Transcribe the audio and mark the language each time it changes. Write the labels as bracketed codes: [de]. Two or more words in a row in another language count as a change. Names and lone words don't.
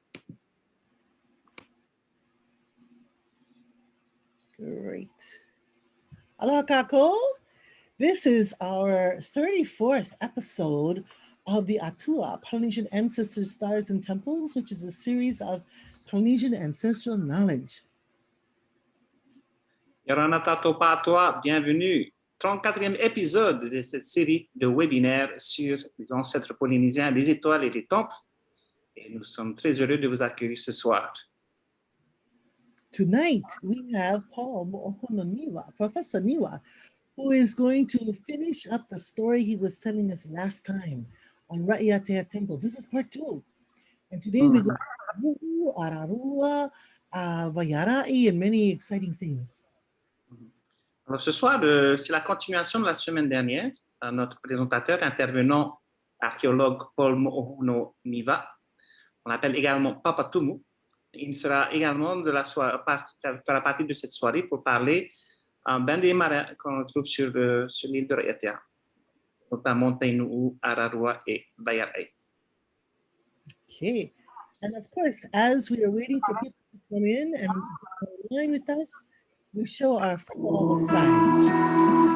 [en] Great. [haw] Aloha kako. [en] This is our 34th episode of the ATUA, Polynesian Ancestors, Stars, and Temples, which is a series of Polynesian ancestral knowledge. [ty] Yorana tatou patoa, [fr] bienvenue. 34e épisode de cette série de webinaires sur les ancêtres polynésiens, les étoiles et les temples. Et nous sommes très heureux de vous accueillir ce soir. [en] Tonight, we have Paul Moʻohono Niva, Professor Niva, who is going to finish up the story he was telling us last time on Raʻiātea temples. This is part 2. And today we go to Ararua, Vaearaʻi, and many exciting things. [fr] Alors ce soir, c'est la continuation de la semaine dernière. Notre présentateur, intervenant archéologue Paul Moʻohono Niva, on l'appelle également Papa Tumu. Il sera également de la partie de cette soirée pour parler des marins qu'on trouve sur l'île de Raʻiātea, notamment Tainuʻu, Ararua et Vaearaʻi. [en] Okay. And of course, as we are waiting for people to come in and go online with us, we show our follow skies.